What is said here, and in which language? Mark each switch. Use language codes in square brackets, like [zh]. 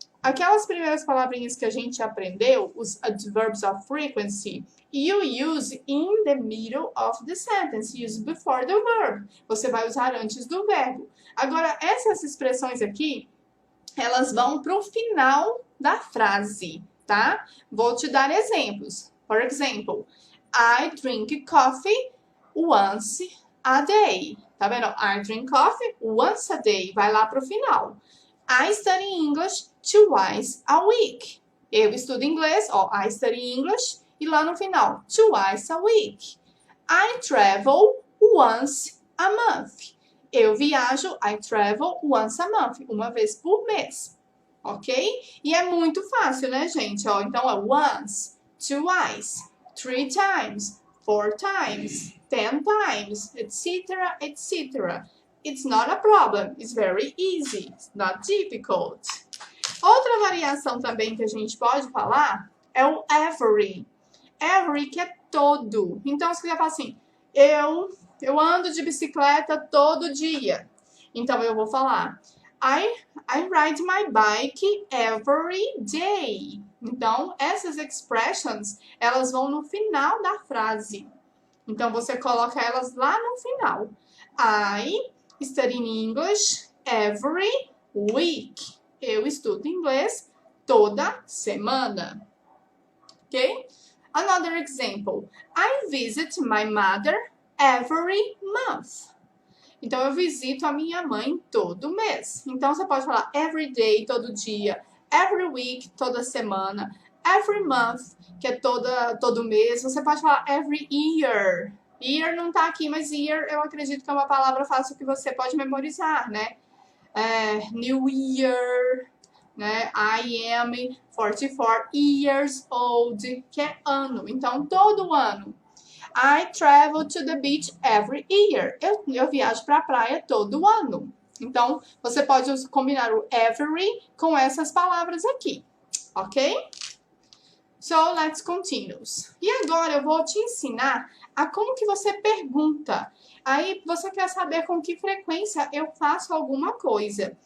[pt] Aquelas primeiras palavrinhas que a gente aprendeu, [en] os adverbs of frequency, you use in the middle of the sentence, use before the verb. [pt] Você vai usar antes do verbo. Agora, essas expressões aqui, elas vão para o final da frase, tá? Vou te dar exemplos. [en] For example, I drink coffee once a day. [pt] Tá vendo? [en] I drink coffee once a day. [pt] Vai lá pro final. [en] I study English twice a week. [pt] Eu estudo inglês, [en] I study English. [pt] E lá no final, [en] twice a week. I travel once a month. [pt] Eu viajo, [en] I travel once a month. [pt] Uma vez por mês. Ok? E é muito fácil, né, gente? Ó, então, é once, twice, 3 times, 4 times, 10 times, etc, etc. [en] It's not a problem. It's very easy. It's not difficult. [pt] Outra variação também que a gente pode falar é o every. Every, que é todo. Então, se quiser falar assim, eu ando de bicicleta todo dia. Então, eu vou falar, [en] I ride my bike every day. [pt] Então, essas expressions, elas vão no final da frase. Então, você coloca elas lá no final. [en] I study English every week. [pt] Eu estudo inglês toda semana. [en] Ok? Another example. I visit my mother every month. [pt] Então, eu visito a minha mãe todo mês. Então, você pode falar every day, todo dia. Every week, toda semana. Every month, que é todo mês. Você pode falar every year. Year não tá aqui, mas year eu acredito que é uma palavra fácil que você pode memorizar, né? [en] New Year, né? I am 44 years old, [pt] que é ano. Então, todo ano. [en] I travel to the beach every year. [pt] Eu viajo para a praia todo ano. Então, você pode combinar o every com essas palavras aqui, ok? [en] So, let's continue. [pt] E agora eu vou te ensinar a como que você pergunta. Aí, você quer saber com que frequência eu faço alguma coisa.